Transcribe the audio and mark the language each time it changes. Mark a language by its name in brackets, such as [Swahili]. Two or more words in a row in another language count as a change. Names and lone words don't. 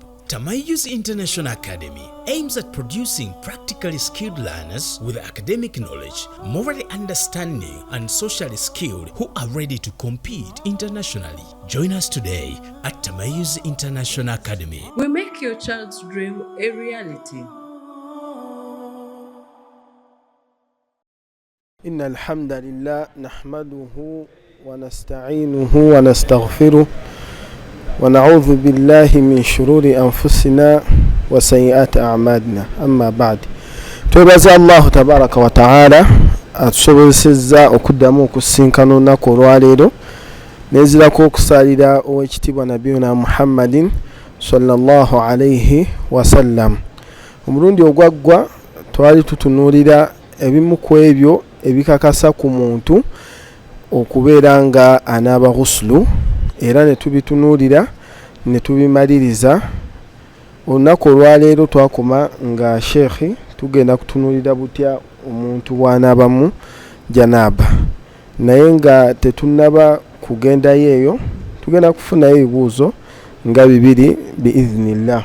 [English] Tamayus International Academy aims at producing practically skilled learners with academic knowledge, morally understanding, and socially skilled who are ready to compete internationally. Join us today at Tamayus International Academy. We make your child's dream a reality. [Arabic] إن الحمد لله نحمده ونستعينه ونستغفره ونعوذ بالله من شرور أنفسنا وسيئات أعمالنا أما بعد توبز الله تبارك وتعالى [Ganda] atusobozesezza okuddamu okusinkana olunaku olwaleero nezirako okusalira owekitiibwa [Arabic] نبينا محمد صلى الله عليه وسلم. [Ganda] Omulundi ogwaggwa twali tutunuulira ebimu ku ebyo ebikakasa ku muntu okubeera nga anaaba ghuslu, era ne tubitunuulira ne tubimaliriza. Olunaku olwaleero twakoma nga sheekhi tugenda kutunuulira butya omuntu bw'anaabamu janaaba, naye nga tetunnaba kugendayo eyo tugenda kufunayo ebibuuzo nga bibiri biiznillah.